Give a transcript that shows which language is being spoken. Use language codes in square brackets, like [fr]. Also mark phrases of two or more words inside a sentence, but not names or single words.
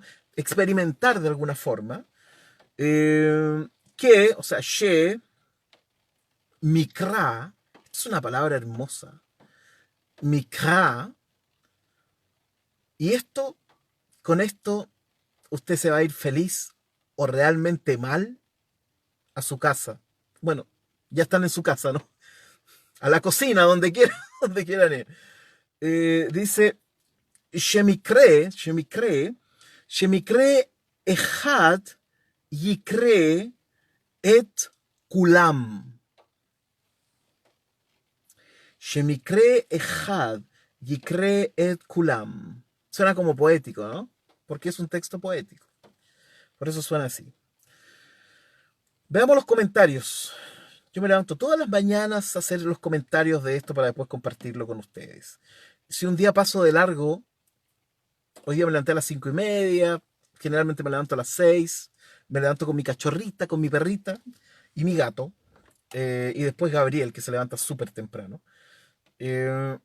[es] Experimentar de alguna forma, que, o sea, she, mikra, es una palabra hermosa, mikra, y con esto, usted se va a ir feliz o realmente mal a su casa. Bueno, ya están en su casa, ¿no? A la cocina, donde quieran, donde quieran ir. Dice, [he] שמקרה אחד יקרה את כולם. שמקרה אחד יקרה את כולם. [es] Suena como poético, ¿no? Porque es un texto poético. Por eso suena así. Veamos los comentarios. Yo me levanto todas las mañanas a hacer los comentarios de esto para después compartirlo con ustedes. Si un día paso de largo, hoy día me levanté a las 5:30, generalmente me levanto a las 6, me levanto con mi cachorrita, con mi perrita y mi gato, y después Gabriel, que se levanta súper temprano.